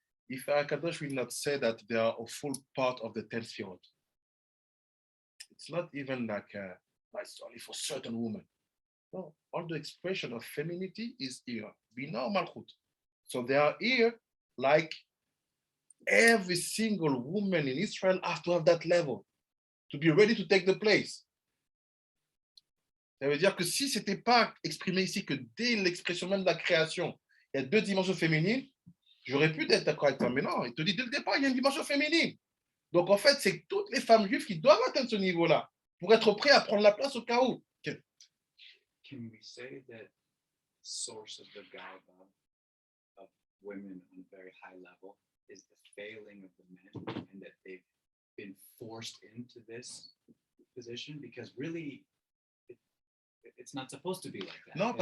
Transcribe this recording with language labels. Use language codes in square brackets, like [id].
[en] If Akadosh will not say that they are a full part of the 10th field, it's not even like it's only for certain women. No, all the expression of femininity is here. Bina Malchut. So they are here like every single woman in Israel has to have that level to be ready to take the place. [fr] Ça veut dire que si ce n'était pas exprimé ici que dès l'expression même de la création, il y a 2 dimensions féminines, j'aurais pu être d'accord avec toi, mais non, il te dit dès le départ, il y a une dimension féminine. Donc en fait, c'est toutes les femmes juives qui doivent atteindre ce niveau-là pour être prêts à prendre la place au cas où. [en] Okay. Can we say that source of the gava of women on a very high level is the failing of the men and that they've been forced into this position? Because really, it's not supposed to be like that.